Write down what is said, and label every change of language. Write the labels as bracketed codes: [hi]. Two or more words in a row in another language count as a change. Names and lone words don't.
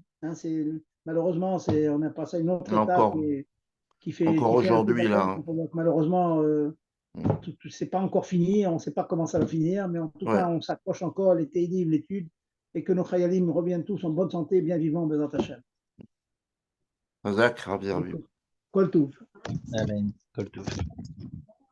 [fr] Hein, malheureusement, on a passé à une autre étape qui fait. Encore aujourd'hui, là. Donc, malheureusement, c'est pas encore fini. On ne sait pas comment ça va finir, mais en tout cas, on s'approche encore, les Teilim, l'étude, et que nos Chayalim reviennent tous en bonne santé, bien vivants, [he] בעזרת השם. חזק רבי. כל טוב. אמן כל טוב.